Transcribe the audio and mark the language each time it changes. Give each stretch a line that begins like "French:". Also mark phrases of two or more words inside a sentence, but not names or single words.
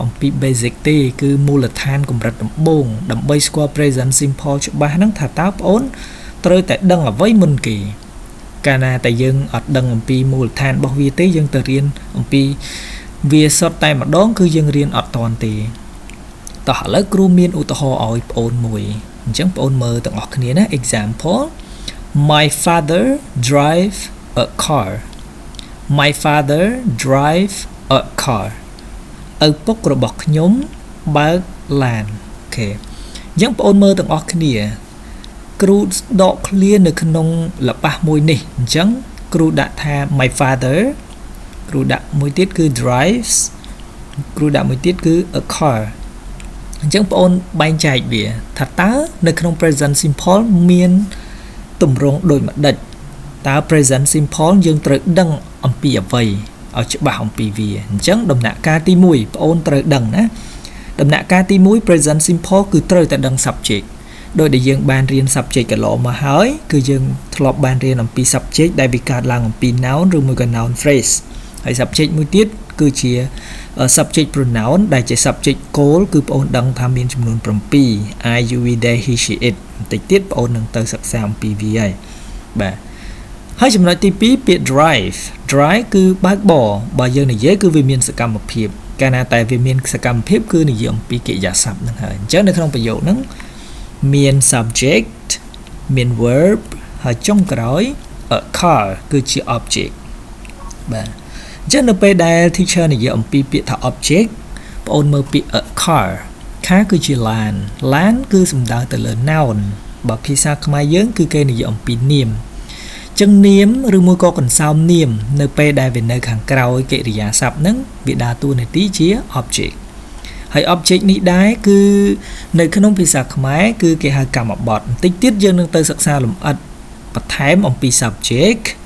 Khmer: អំពី basic ទេគឺមូលដ្ឋានកម្រិតដំបូងដើម្បីស្គាល់
English: present simple
Khmer: ច្បាស់ហ្នឹងថាតើបងប្អូនត្រូវតែដឹងអ្វីមុនគេកាលណាតែយើងអត់ដឹងអំពីមូលដ្ឋានរបស់វាទេយើងទៅរៀនអំពីវាសុទ្ធតែម្ដងគឺយើងរៀនអត់តាន់ទេតោះឥឡូវគ្រូមានឧទាហរណ៍ឲ្យបងប្អូនមួយអញ្ចឹងបងប្អូនមើលទាំងអស់គ្នាណា
English: example My father drive a car My father drive a car
Khmer: ឪពុករបស់ខ្ញុំបើកឡានអូខេអញ្ចឹងបងប្អូនមើលទាំងអស់គ្នាគ្រូដកឃ្លានៅក្នុងល្បះមួយនេះអញ្ចឹងគ្រូដាក់ថា
English: my father
Khmer: គ្រូ ដាក់មួយទៀតគឺ drives គ្រូដាក់មួយទៀតគឺ
English: a car
Khmer: អញ្ចឹងបងប្អូនបែងចែកវាថាតើនៅក្នុង
English: present simple
Khmer: មានទ ម្រង់ដូចម្ដេចតើ
English: present simple
Khmer: យើងត្រូវដឹងអំពីអ្វីឲ្យច្បាស់អំពីវាអញ្ចឹងដំណាក់កាលទី1បងប្អូនត្រូវដឹងណាដំណាក់កាលទី1
English: present simple
Khmer: គឺត្រូវតែដឹង subject ដោយដែលយើងបានរៀន subject កន្លងមកហើយគឺយើងធ្លាប់បានរៀនអំពី subject ដែលវាកើតឡើងអំពី noun ឬមួយក៏
English: noun phrase
Khmer: ហើយ subject មួយទៀតគឺជា
English: subject pronoun
Khmer: ដែលជា
English: subject call
Khmer: គឺបងប្អូនដឹងថាមានចំនួន 7
English: I you we they he she it
Khmer: បន្តិចទៀតបងប្អូននឹងទៅសិក្សាអំពីវាហើយបាទហើយចំណុចទី2ពាក្យ drive គឺបើកបរបើយើងនិយាយគឺវាមានសកម្មភាពកាលណាតែវាមាន សកម្មភាពគឺនិយាយអំពីកិរិយាសព្ទហ្នឹងហើយអញ្ចឹងនៅក្នុងប្រយោគហ្នឹងមាន subject មាន verb ហើយចុងក្រោយ
English: a car
Khmer: គឺជា object បាទ អញ្ចឹងនៅពេលដែល teacher និយាយអំពីពាក្យថា object បងអូនមើលពាក្យ
English: a car
Khmer: គឺជាឡានគឺសំដៅទៅលើ noun បើភាសាខ្មែរយើងគឺគេនិយាយអំពីនាមចឹងនាមឬមួយក៏កន្សោមនាមនៅពេលដែលវានៅខាងក្រោយកិរិយាសព្ទហ្នឹងវាដើរតួនាទីជា object ហើយ object នេះដែរគឺនៅក្នុងភាសាខ្មែរគឺគេហៅកម្មបទបន្តិចទៀតយើងនឹងទៅសិក្សាលម្អិតបន្ថែមអំពី subject